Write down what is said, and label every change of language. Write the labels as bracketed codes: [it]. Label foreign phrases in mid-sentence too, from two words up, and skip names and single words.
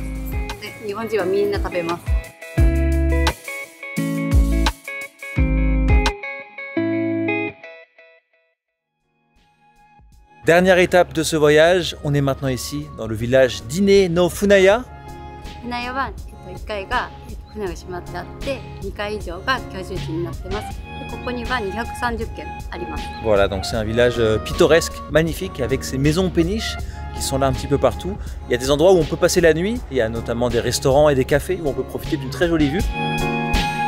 [ja] で、日本人はみんな食べます。 [fr] Dernière étape de ce voyage, on est maintenant ici dans le village d'Ine no Funaya. [ja] Funaya は1階が船が閉まってあって、2階以上が居住地になってます。ここには230軒あります。 [fr] Voilà, donc c'est un village pittoresque, magnifique, avec ses maisons péniches qui sont là un petit peu partout. Il y a des endroits où on peut passer la nuit, il y a notamment des restaurants et des cafés où on peut profiter d'une très jolie vue.